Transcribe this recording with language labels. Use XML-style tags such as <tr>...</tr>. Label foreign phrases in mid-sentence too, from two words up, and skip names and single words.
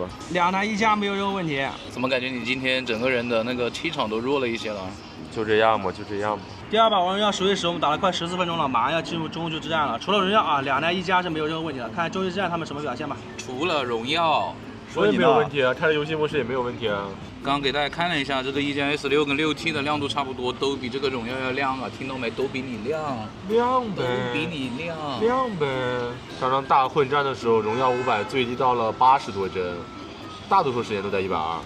<zh>兩台1加沒有任何問題。怎麼感覺你今天整個人的那個氣場都弱了一些了？就這樣吧，就這樣吧。第二把王榮耀10v10我們打了快14分鐘了，馬上要進入中局之戰了。除了榮耀啊，兩台1加是沒有任何問題的。看看中局之戰他們什麼表現吧。除了榮耀。我也沒有問題啊，開了遊戲模式也沒有問題啊。剛剛給大家看了一下，這個1加 A16跟6T 的亮度差不多，都比這個榮耀要亮啊，聽到沒？都比你亮，亮唄，都比你亮，亮唄。剛剛大混戰的時候，榮耀500最低到了80多幀，大多數時間都在120。</zh>